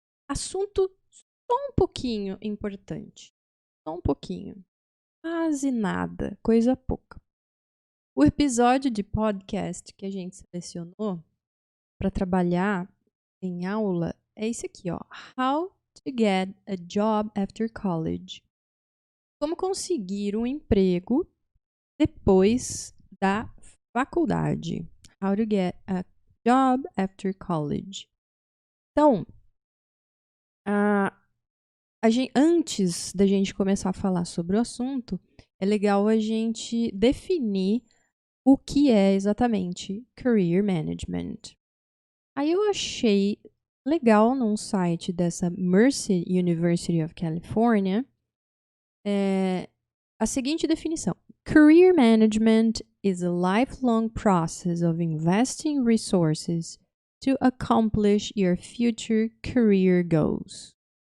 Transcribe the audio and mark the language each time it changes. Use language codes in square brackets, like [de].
[pt] Assunto só um pouquinho importante. Só um pouquinho. Quase nada, coisa pouca. O episódio de podcast que a gente selecionou para trabalhar em aula é esse aqui, ó. [en] How to get a job after college. [pt] Como conseguir um emprego depois da faculdade. [en] How to get a job after college. [pt] Então, antes da gente começar a falar sobre o assunto, é legal a gente definir o que é exatamente career management. Aí eu achei legal num site dessa Mercer University of California a seguinte definição. [en] Career management is a lifelong process of investing resources to accomplish your future career goals.